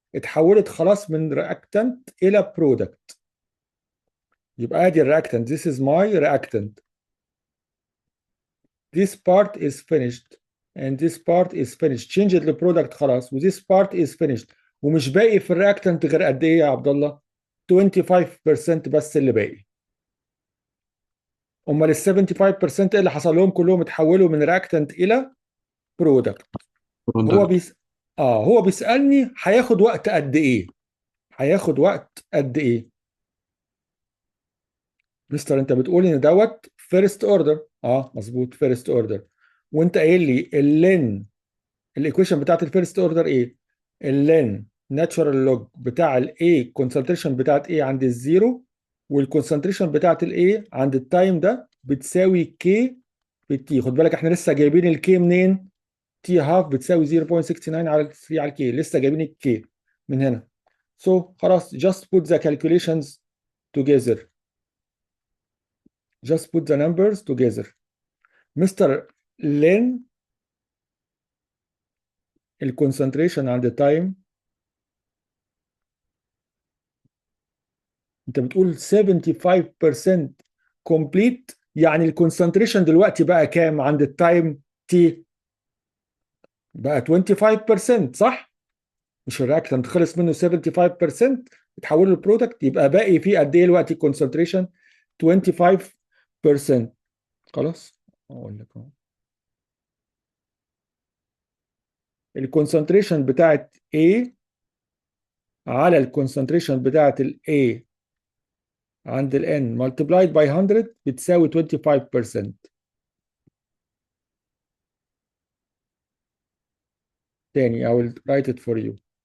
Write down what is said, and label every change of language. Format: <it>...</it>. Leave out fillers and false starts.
<ar>اتحولت خلاص من reactant إلى product. يبقى ادي reactant.</ar> <en>This is my reactant. This part is finished and this part is finished. Change the product خلاص و this part is finished.</en> <ar>ومش باقي في الرياكتنت غير قد ايه يا عبد الله؟ 25% بس اللي باقي. امال ال 75% اللي حصل لهم كلهم اتحولوا من رياكتنت الى برودكت. برودكت. هو بيسالني هياخد وقت قد ايه؟ هياخد وقت قد ايه؟ مستر انت بتقول ان دوت فيرست اوردر. مظبوط فيرست اوردر. وانت قايل لي اللين الايكويشن بتاعت الفيرست اوردر ايه؟ اللين ناتشورال لوج بتاع الاي كونسنتريشن بتاعت ايه عند الزيرو والكونسنتريشن بتاعت الايه عند التايم ده بتساوي كي في التي. خد بالك احنا لسه جايبين الكي منين؟ تي هاف بتساوي 0.69 على 3 على الكي. لسه جايبين الكي من هنا.</ar> <en>خلاص just put the calculations together. Just put the numbers together.</en> <ar>مستر لين الكونسنتريشن عند التايم انت بتقول 75% كومبليت، يعني الكونسنتريشن دلوقتي بقى كام عند التايم تي؟ بقى 25% صح؟ مش الرياكتنت خلص منه 75% اتحول للبرودكت، يبقى باقي فيه قد ايه دلوقتي الكونسنتريشن؟ 25%. خلاص اقول لك اهو الكونسنتريشن بتاعت A على الكونسنتريشن بتاعت ال A عند ال N multiplied by 100 بتساوي 25%.</ar> <en>تاني I will write it for you.</en>